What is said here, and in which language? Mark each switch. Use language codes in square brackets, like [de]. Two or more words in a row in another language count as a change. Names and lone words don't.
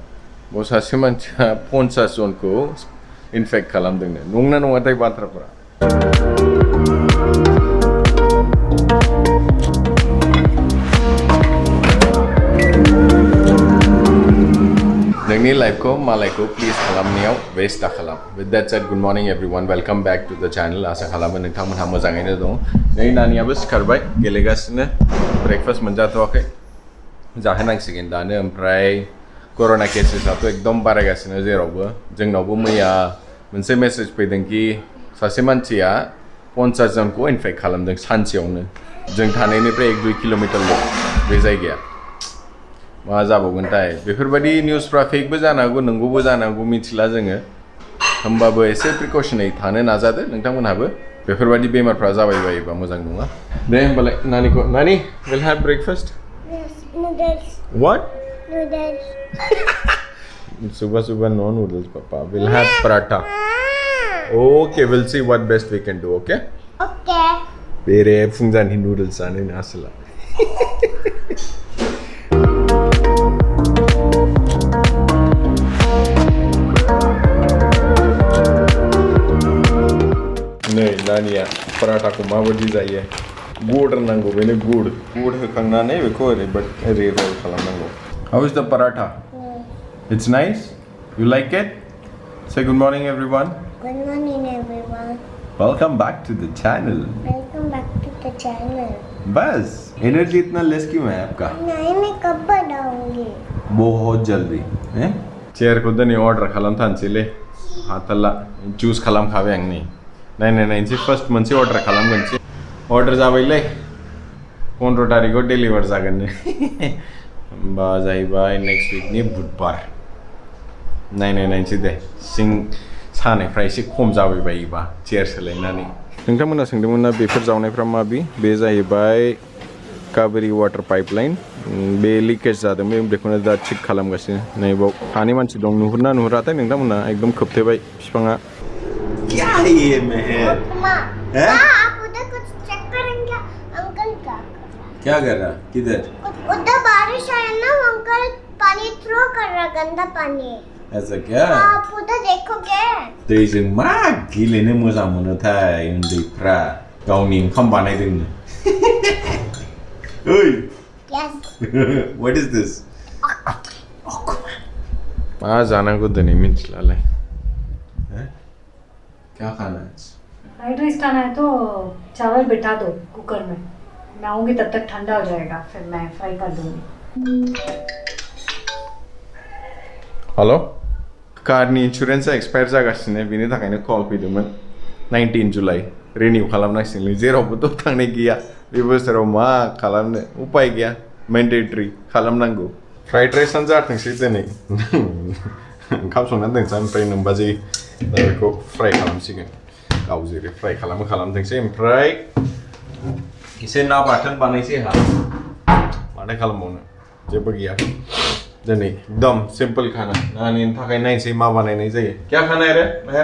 [brx] बाव सासे मानसिया 50 जनखौ इनफेक्ट खालामदोंनो। नंना नङाथाय बाथ्राफोरा? नोंनि लाइफखौ मालायखौ प्लिज खालामनायाव वेस्ट दा खालाम। [en] With that said good morning everyone, welcome back to the channel. [brx] आशा खालामो नोंथांमोनहा मोजाङैनो दं। नै नानियाबो सिखारबाय, गेलेगासिनो, ब्रेकफास्ट मोनजाथ'वाखै, जाहोनांसिगोन दानो। ओमफ्राय कर'ना केसेसआथ' एकदम बारायगासिनो जेरावबो। जोंनावबो मैया मोनसे मेसेज फैदों कि सासे मानसिया 50 जनखौ इनफेक्ट खालामदों सानसेयावनो। जों थानायनिफ्राय 1-2 किल'मिटारल' बे जायगाया। मा जाबावगोनथाय? बेफोरबायदि निउसफ्रा फेकबो जानो हागौ, नंगौबो जानो हागौ, मिथिला जोङो। होमबाबो एसे प्रिकसनै थानो नाजादो नोंथांमोनहाबो। बेफोरबायदि बेमारफ्रा जाबाय बायोबा मोजां नङा। दे होमबालाय नानिखौ, नानि [en] will have breakfast? Yes, noodles. What? Noodles. [hi] सुबह सुबह [en] no noodles papa, we'll have paratha. Okay, we'll see what best we can do, okay? Okay. [brx] बेरे फुंजानि noodles जानो आसोला। नै नानिया पराठाखौ माबायदि जायो? गुड़ नांगौ बेनो गुड़ होखांनानै बेखौ ओरै रोल खालामनांगौ। [en] How is the paratha? It's nice? You like it? Say good morning everyone. Good morning everyone. Welcome back to the channel. Welcome back to the channel. [hi] बस एनर्जी इतना लेस क्यों है आपका? नहीं, मैं कब बनाऊंगी? बहुत जल्दी हैं? [brx] चेयर को दनी ऑर्डर खालामथानसैलै हाथाला चूज खालामखाबाय आं नै। नायनोसै फार्स्ट मोनसे अर्डार खालामगोनसै। अर्डार जाबायलै 15 तारिखआव डेलिभार जागोननो। होमबा जाहैबाय [en] next weekनि [brx] बुधबार। नायनोसै दे सिं सानायफ्रा एसे खम जाबाय बायोबा चेयर सोलायनानै। नोंथांमोना सोंदोंमोन ना बेफोर जावनायफ्रा माबि? बे जाहैबाय कावेरी वाटार पाइपलाइन। बे लिकेज जादोंमोन, बेखौनो दा थिक खालामगासिनो। नैबाव हानि मानसि दं, नुहुरना नुहुराथाय नोंथांमोना? एकदम खोबथेबाय बिफाङा। [hi] क्या है ये मैं है? आप उधर कुछ चेक करेंगे? अंकल क्या कर रहा? किधर? उधर बारिश है ना, अंकल पानी थ्रो कर रहा, गंदा पानी। ऐसा क्या? आप उधर देखोगे? [brx] दैजों मा गेलेनो मोजां मोनोथाय उन्दैफ्रा, गावनि ओंखाम बानायदोंनो। ओइ [en] Yes. What is this? [brx] मा जानांगौ दिनै मिथिलालाय। [hi] क्या खाना है? फ्राइड राइस खाना है तो चावल बिठा दो कुकर में, मैं आऊँगी तब तक ठंडा हो जाएगा, फिर मैं फ्राई कर दूँगी. [brx] हेलो कारनि इन्सुरेन्सआ एक्सपायर जागासिनो बिनि थाखायनो कल फैदोंमोन 19 जुलाइ रिनिउ खालामनांसिगोन जेरावबोथ' थांनाय गैया बे बोसोराव मा खालामनो उपाय गैया मेन्डेटरि खालामनांगौ फ्राइड राइसआनो जाथोंसै दिनै ओंखाम संनानै दोनसै ओमफ्राय नोमबाजै बेखौ फ्राय खालामसिगोन गाव जेरै फ्राय खालामथोंसै ओमफ्राय एसे ना बाथोन बानायसै आंहा माथो खालामबावनो जेबो गैया दिनै एकदम सिम्पल खाना नानि थाखाय नायसै मा बानायनाय जायो [hi] क्या खाना है रे मेहर